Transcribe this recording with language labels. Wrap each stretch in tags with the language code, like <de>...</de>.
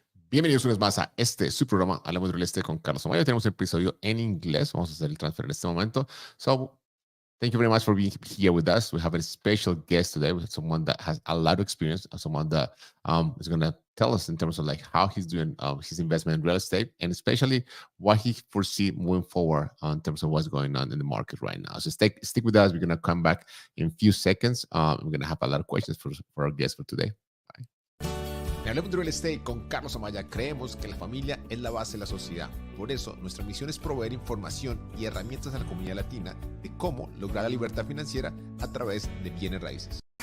<es>Bienvenidos una vez más a su programa Hablemos de Real Estate con Carlos Amaya. Tenemos el episodio en inglés. Vamos a hacer el transfer en este momento.</es> <en>So, thank you very much for being here with us. We have a special guest today. We have someone that has a lot of experience, someone that is going to tell us in terms of like how he's doing his investment in real estate, and especially what he foresee moving forward in terms of what's going on in the market right now. So stick with us. We're going to come back in a few seconds. We're going to have a lot of questions for our guest for today. Bye.</en> <es>En Hablemos de Real Estate con Carlos Amaya creemos que la familia es la base de la sociedad. Por eso, nuestra misión es proveer información y herramientas a la comunidad latina de cómo lograr la libertad financiera a través de bienes raíces.</es>